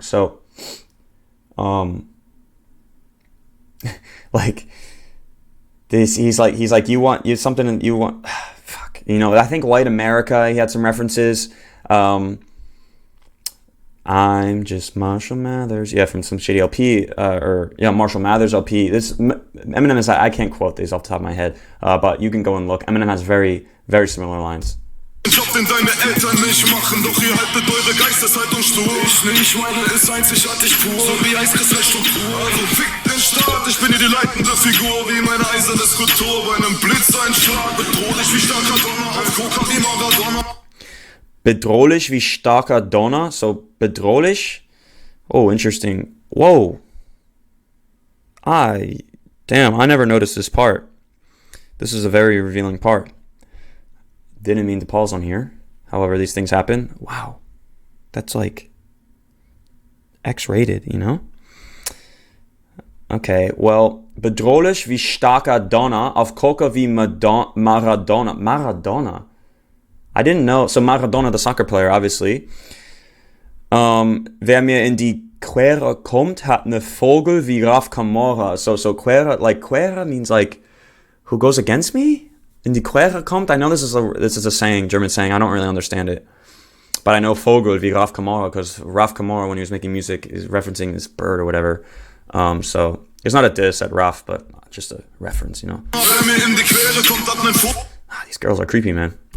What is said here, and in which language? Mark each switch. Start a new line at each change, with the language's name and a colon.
English: So like this, he's like you want I think White America, he had some references. I'm just Marshall Mathers. Yeah, from some shady LP. Marshall Mathers LP. Eminem is, I can't quote these off the top of my head, but you can go and look. Eminem has very, very similar lines.
German: Job, den deine Eltern nicht machen, doch ihr haltet eure Geisteshaltung stur. Ich nicht, meine ist einzigartig pur, so wie Eiskristallstruktur. Also fick den Staat, ich bin hier die leitende Figur, wie meine eiserne Skulptur bei einem Blitzeinschlag. Bedrohlich wie starker Donner, auf Coca wie Maradona. Bedrohlich wie starker Donner, so bedrohlich.
English: Oh, interesting. Whoa. Damn, I never noticed this part. This is a very revealing part. Didn't mean to pause on here. However, these things happen. Wow. That's like X-rated, Okay, well,
German: bedrohlich wie starker Donner, auf Coca wie Maradona.
English: Maradona. I didn't know. So Maradona, the soccer player, obviously.
German: Wer mir in die Quere kommt, hat ne Vogel wie Raf Camora.
English: So Quere, like Quere means like, who goes against me?
German: In die Quere kommt?
English: I know this is a saying, German saying. I don't really understand it. But I know
German: Vogel wie Raf Camora,
English: because Raf Camora, when he was making music, is referencing this bird or whatever. So it's not a diss at Raf, but just a reference, These girls are creepy, man.